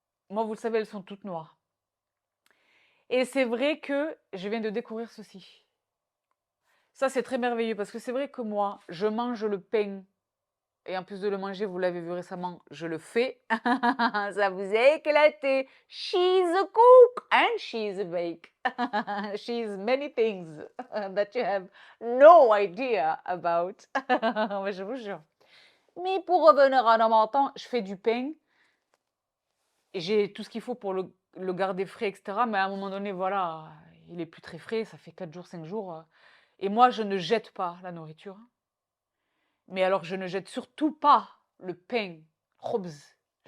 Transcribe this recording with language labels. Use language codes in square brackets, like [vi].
[fr] Moi, vous le savez, elles sont toutes noires. Et c'est vrai que je viens de découvrir ceci. Ça, c'est très merveilleux parce que c'est vrai que moi, je mange le pain. Et en plus de le manger, vous l'avez vu récemment, je le fais. Ça vous a éclaté. [en] She's a cook and she's a bake. She's many things that you have no idea about. [fr] Mais je vous jure. Mais pour revenir à nos montants, je fais du pain. Et j'ai tout ce qu'il faut pour le garder frais, etc. Mais à un moment donné, voilà, il est plus très frais. Ça fait 4 jours, 5 jours. Et moi, je ne jette pas la nourriture. Mais alors, je ne jette surtout pas le pain, khobz.